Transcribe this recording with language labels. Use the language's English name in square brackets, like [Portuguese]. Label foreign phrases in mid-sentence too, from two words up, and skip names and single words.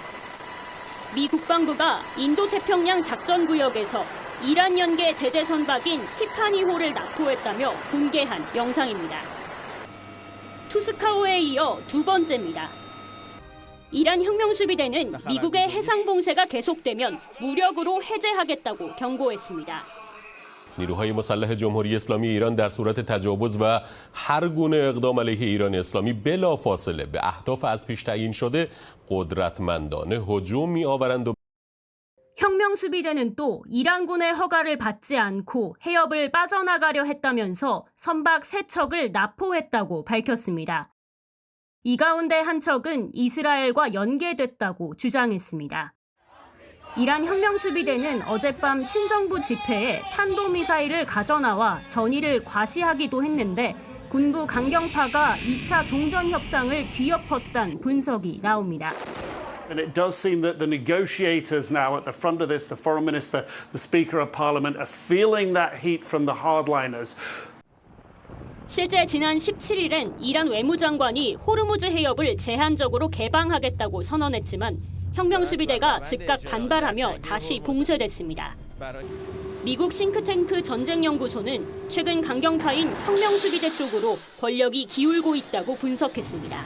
[Korean] 미 국방부가 인도태평양 작전구역에서 이란 연계 제재 선박인 티파니호를 납포했다며 공개한 영상입니다. 투스카호에 이어 두 번째입니다. 이란 혁명수비대는 미국의 해상봉쇄가 계속되면 무력으로 해제하겠다고 경고했습니다. [Persian] نیروهای مسلح جمهوری اسلامی ایران در صورت تجاوز و هر گونه اقدام علیه ایران اسلامی بلافاصله به اهداف از پیش تعیین شده قدرتمندانه هجوم می‌آورند و [Korean] 혁명수비대는 또 이란군의 허가를 받지 않고 해협을 빠져나가려 했다면서 선박 3척을 납포했다고 밝혔습니다. 이 가운데 한 척은 이스라엘과 연계됐다고 주장했습니다. 이란 혁명수비대는 어젯밤 친정부 집회에 탄도미사일을 가져나와 전의를 과시하기도 했는데 군부 강경파가 2차 종전 협상을 뒤엎었다는 분석이 나옵니다. [English] And it does seem that the negotiators now at the front of this, the foreign minister, the speaker of parliament, are feeling that heat from the hardliners. [Korean] 실제 지난 17일엔 이란 외무장관이 호르무즈 해협을 제한적으로 개방하겠다고 선언했지만 혁명수비대가 즉각 반발하며 다시 봉쇄됐습니다. 미국 싱크탱크 전쟁연구소는 최근 강경파인 혁명수비대 쪽으로 권력이 기울고 있다고 분석했습니다.